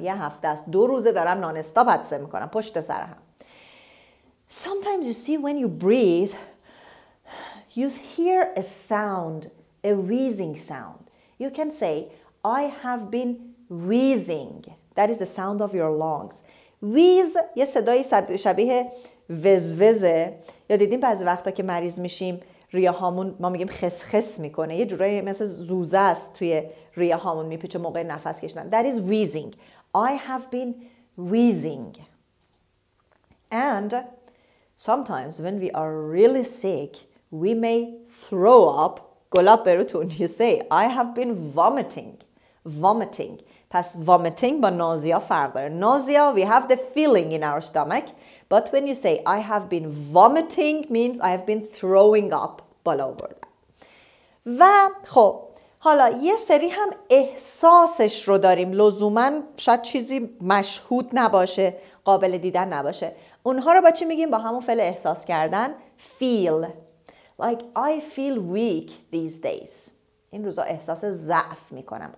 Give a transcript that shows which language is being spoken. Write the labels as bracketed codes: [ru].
[fa] یه هفته است 2 روزه دارم نان استاپ عطسه میکنم پشت سر هم. [en] Sometimes you see when you breathe, you hear a sound, a wheezing sound. You can say, I have been wheezing. That is the sound of your lungs. [fa] wheeze یه صدای شبیه وزوزه. یا دیدیم بعضی وقتا که مریض میشیم ریه هامون ما میگیم خسخس میکنه، یه جورایی مثل زوزه است توی ریه هامون میپیچه موقع نفس کشیدن. [en] That is wheezing. I have been wheezing. And sometimes when we are really sick, we may throw up. [fa] گلاب بروتون. [en] You say I have been vomiting. [fa] پس vomiting با nausea فرق داره. [en] Nausea, we have the feeling in our stomach. But when you say I have been vomiting means I have been throwing up. [fa] بالا آوردم. و خب حالا یه سری هم احساسش رو داریم. لزوماً شاید چیزی مشهود نباشه، قابل دیدن نباشه. اونها رو با چی میگیم؟ با همون فعل احساس کردن. [en] feel. Like I feel weak these days. [fa] این روزا احساس ضعف میکنم.